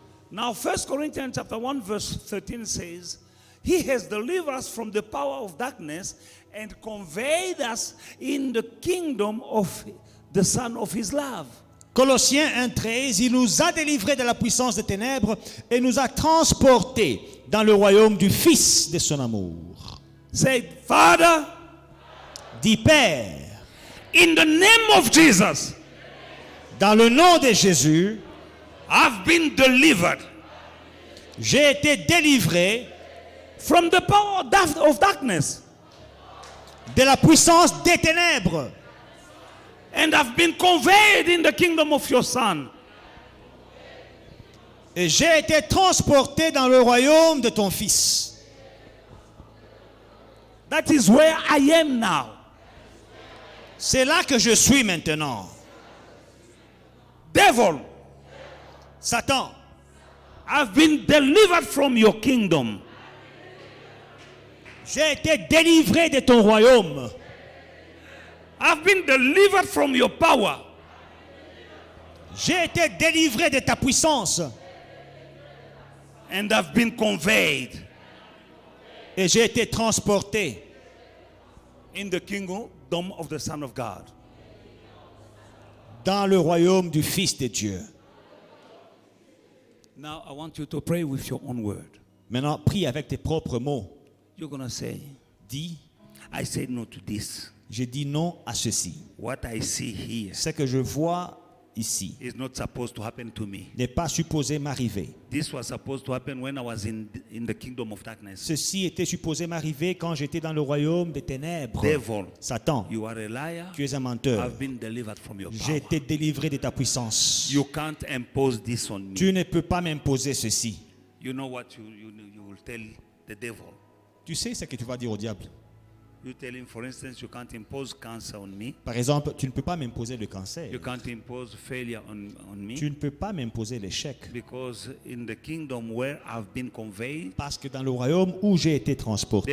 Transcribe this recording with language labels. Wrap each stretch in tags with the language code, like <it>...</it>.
<en>Now 1 Corinthians chapter 1 verse 13 says, He has delivered us from the power of darkness and conveyed us in the kingdom of the Son of His love.</en> <fr>Colossiens 1,13, il nous a délivrés de la puissance des ténèbres et nous a transportés dans le royaume du Fils de son amour.</fr> <en>Say, Father,</en> <fr>Dis, Père,</fr> <en>in the name of Jesus,</en> <fr>dans le nom de Jésus,</fr> <en>I've been delivered</en> <fr>j'ai été délivré</fr> <en>from the power of darkness.</en> <fr>de la puissance des ténèbres</fr> <en>And I've been conveyed in the kingdom of your Son.</en> <fr>et j'ai été transporté dans le royaume de ton Fils.</fr> <en>That is where I am now.</en> <fr>C'est là que je suis maintenant.</fr> <en>Devil,</en> <fr>Satan,</fr> <en>I've been delivered from your kingdom.</en> <fr>j'ai été délivré de ton royaume.</fr> <en>I've been delivered from your power.</en> <fr>J'ai été délivré de ta puissance</fr> <en>And I've been conveyed</en> <fr>et j'ai été transporté</fr> <en>in the kingdom of the Son of God.</en> <fr>dans le royaume du Fils de Dieu.</fr> <en>Now I want you to pray with your own word.</en> <fr>Maintenant, prie avec tes propres mots.</fr> <en>You're going to say,</en> <fr>Dis,</fr> <en>I say no to this.</en> <fr>je dis non à ceci.</fr> <en>What I see here</en> <fr>Ce que je vois ici</fr> <en>is not supposed to happen to me.</en> <fr>n'est pas supposé m'arriver.</fr> <en>This was supposed to happen when I was in the kingdom of darkness.</en> <fr>Ceci était supposé m'arriver quand j'étais dans le royaume des ténèbres.</fr> <en>Devil,</en> <fr>Satan,</fr> <en>you are a liar.</en> <fr>tu es un menteur.</fr> <en>I've been delivered from your</en> <fr>J'ai</fr> <en>power.</en> <fr>été délivré de ta puissance.</fr> <en>You can't impose this on me.</en> <fr>Tu ne peux pas m'imposer ceci.</fr> <en>You know what you will tell the devil.</en> <fr>Tu sais ce que tu vas dire au diable.</fr> <en>You tell him, for instance, you can't impose cancer on me.</en> <fr>Par exemple, tu ne peux pas m'imposer le cancer.</fr> <en>You can't impose failure on me.</en> <fr>Tu ne peux pas m'imposer l'échec.</fr> <en>Because in the kingdom where I've been conveyed,</en> <fr>Parce que dans le royaume où j'ai été transporté,</fr>